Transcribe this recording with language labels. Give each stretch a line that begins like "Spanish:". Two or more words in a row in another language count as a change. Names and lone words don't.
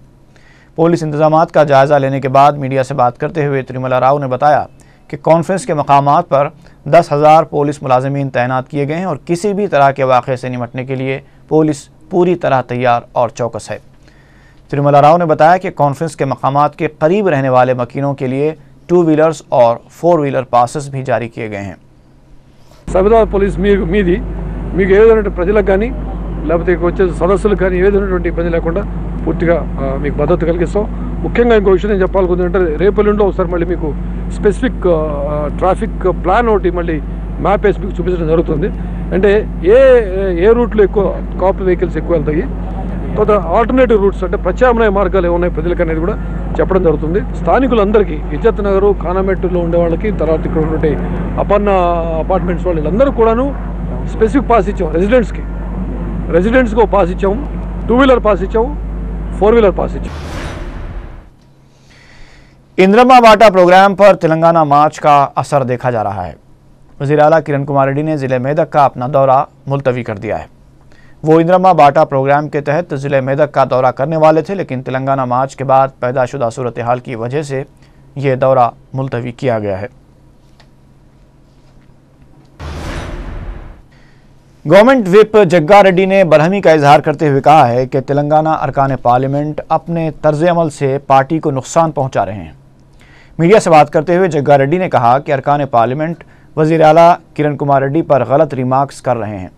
Urdu: پولیس انتظامات کا جائزہ لینے کے بعد میڈیا سے بات کرتے ہوئے تروملا راؤ نے بتایا کہ کانفرنس کے مقامات پر 10,000 پولیس ملازمین تعینات کیے گئے ہیں اور کسی بھی طرح کے واقعے سے نمٹنے کے لیے پولیس پوری طرح تیار اور چوکس ہے۔ تروملا راؤ نے بتایا کہ کانفرنس کے مقامات کے قریب رہنے والے مکینوں کے لیے 2
English: wheelers and 4 wheeler passes
Urdu: بھی جاری کیے گئے ہیں۔
Telugu: సైబరాబాద్ పోలీస్ మీది మీకు ఏదైనా ప్రజలకు కానీ లేకపోతే వచ్చే సదస్సులకు కానీ ఏదైనటువంటి ఇబ్బంది లేకుండా పూర్తిగా మీకు భద్రత కలిగిస్తాం। ముఖ్యంగా ఇంకో విషయం నేను చెప్పాలనుకుంటే రేపు ఎల్లుండో ఒకసారి మళ్ళీ మీకు
English: specific traffic plan
Telugu: ఒకటి మళ్ళీ మ్యాప్ వేసి మీకు చూపించడం జరుగుతుంది। అంటే ఏ రూట్లో ఎక్కువ
English: cop vehicles
Telugu: ఎక్కువ వెళ్తాయి, తర్వాత
English: alternative routes
Telugu: అంటే ప్రత్యామ్నాయ మార్గాలు ఏమున్నాయి ప్రజలకు అనేది కూడా చెప్పడం జరుగుతుంది। స్థానికులందరికీ ఇజ్జత్ నగర్ ఖానామెట్టులో ఉండే వాళ్ళకి, తర్వాత ఇక్కడ ఉన్నటువంటి అపర్ణ అపార్ట్మెంట్స్ వాళ్ళందరూ కూడాను
English: specific pass
Telugu: ఇచ్చాము। రెసిడెంట్స్కి ఒక పాస్ ఇచ్చాము, 2
English: wheeler pass
Telugu: ఇచ్చాము, 4
English: wheeler pass
Telugu: ఇచ్చాము।
Urdu: اندرما واٹا پروگرام پر تلنگانہ مارچ کا اثر دیکھا جا رہا ہے. وزیر اعلیٰ کرن کمار ریڈی نے ضلع میدک کا اپنا دورہ ملتوی کر دیا ہے. وہ اندرما واٹا پروگرام کے تحت ضلع میدک کا دورہ کرنے والے تھے، لیکن تلنگانہ مارچ کے بعد پیدا شدہ صورت حال کی وجہ سے یہ دورہ ملتوی کیا گیا ہے۔
English: government whip
Urdu: جگا ریڈی نے برہمی کا اظہار کرتے ہوئے کہا ہے کہ تلنگانہ ارکان پارلیمنٹ اپنے طرز عمل سے پارٹی کو نقصان پہنچا رہے ہیں۔ میڈیا سے بات کرتے ہوئے جگا ریڈی نے کہا کہ ارکان پارلیمنٹ وزیر اعلیٰ کرن کمار ریڈی پر غلط ریمارکس کر رہے ہیں۔